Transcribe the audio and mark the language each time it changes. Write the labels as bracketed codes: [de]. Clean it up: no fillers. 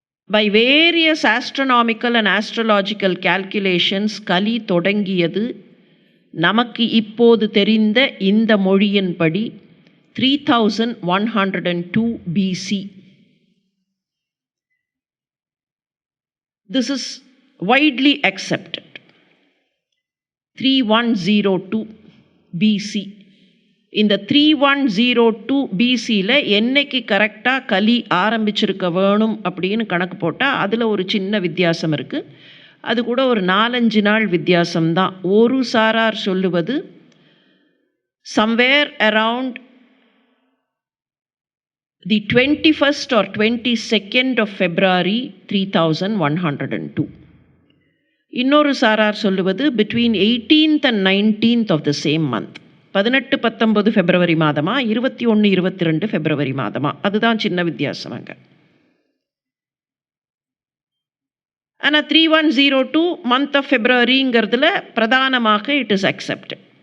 [en] by various astronomical and astrological calculations [ta] கலி தொடங்கியது நமக்கு இப்போது தெரிந்த இந்த மொழியின்படி 3102 BC. [en] This is widely accepted. 3102 BC. [ta] இந்த 3102 BCயில் என்னைக்கு கரெக்டாக கலி ஆரம்பிச்சிருக்க வேணும் அப்படின்னு கணக்கு போட்டால் அதில் ஒரு சின்ன வித்தியாசம் இருக்குது. அது கூட ஒரு 4-5 நாள் வித்தியாசம்தான். ஒரு சாரார் சொல்லுவது [en] somewhere around the 21st or 22nd of February 3102. [ta] இன்னொரு சாரார் சொல்லுவது [en] between 18th and 19th of the same month. [ta] 18-19 பிப்ரவரி மாதமா, 21-22 பிப்ரவரி மாதமா, அதுதான் சின்ன வித்தியாசம் அங்கே. ஆனால் 3102 மந்த் ஆஃப் ஃபெப்ரவரிங்கிறதுல பிரதானமாக [en] It is accepted.